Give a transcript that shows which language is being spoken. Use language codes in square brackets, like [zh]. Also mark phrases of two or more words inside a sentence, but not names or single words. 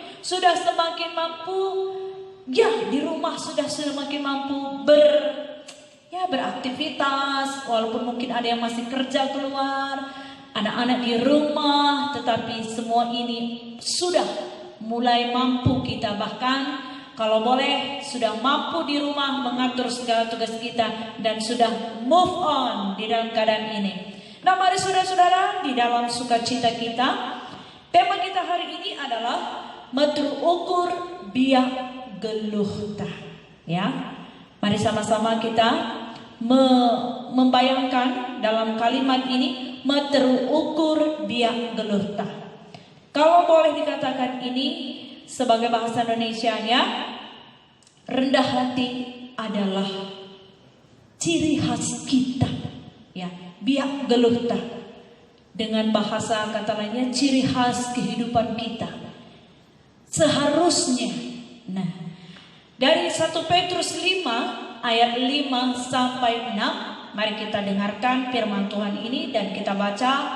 [id] Sudah semakin mampu, ya, di rumah sudah semakin mampu beraktivitas, walaupun mungkin ada yang masih kerja keluar, anak-anak di rumah, tetapi semua ini sudah mulai mampu kita, bahkan kalau boleh sudah mampu di rumah mengatur segala tugas kita dan sudah [en] move on [id] di dalam keadaan ini. Nah, mari saudara-saudara, di dalam sukacita kita, tema kita hari ini adalah [btx] metu ukur biak geluhta. [id] Ya, mari sama-sama kita membayangkan dalam kalimat ini, [btx] metu ukur biak geluhta. [id] Kalau boleh dikatakan ini sebagai bahasa Indonesianya, rendah hati adalah ciri khas kita. Ya, [btx] biak geluhta [id] dengan bahasa kata lainnya ciri khas kehidupan kita. Seharusnya. Nah, dari 1 Petrus 5 ayat 5 sampai 6, mari kita dengarkan firman Tuhan ini dan kita baca.